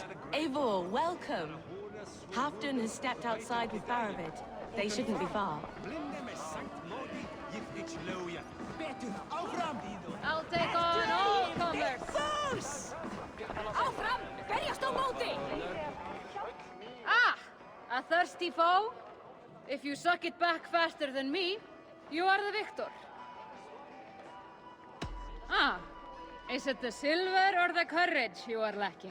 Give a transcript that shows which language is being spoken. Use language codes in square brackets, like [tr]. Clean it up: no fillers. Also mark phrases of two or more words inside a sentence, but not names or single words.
[en] Eivor, welcome. Halfdan has stepped outside with Baravid. They shouldn't be far. I'll take on all comers! [is] Áfram! Berjast á móti! Ah! [en] A thirsty foe? If you suck it back faster than me, you are the victor. Ah! Is it the silver or the courage you are lacking?